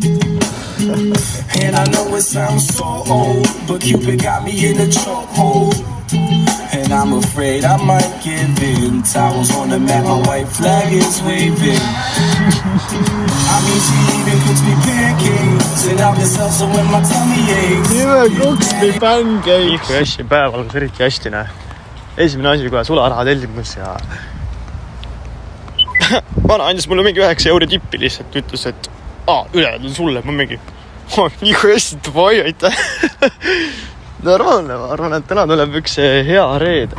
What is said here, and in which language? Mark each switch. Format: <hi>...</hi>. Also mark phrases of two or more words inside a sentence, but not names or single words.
<en>And I know it sounds so old, but Cupid got me in a chokehold. And I'm afraid I might give in. Towels on the mat, my white flag is waving. I mean, she even cooks me pancakes and out this also when my tummy aches. Even cooks me pancakes.</en> <et>Ihku hästi päeval, kus eriti hästi esimene asi, kui sularaha tellimus ja vana andis mulle mingi 9 euro tippi lihtsalt, ütles, et ülejäänud on sulle, ma mingi ihku hästi tuvai, aitäh. Normaalne, ma arvan, et täna tuleb üks hea reede.</et>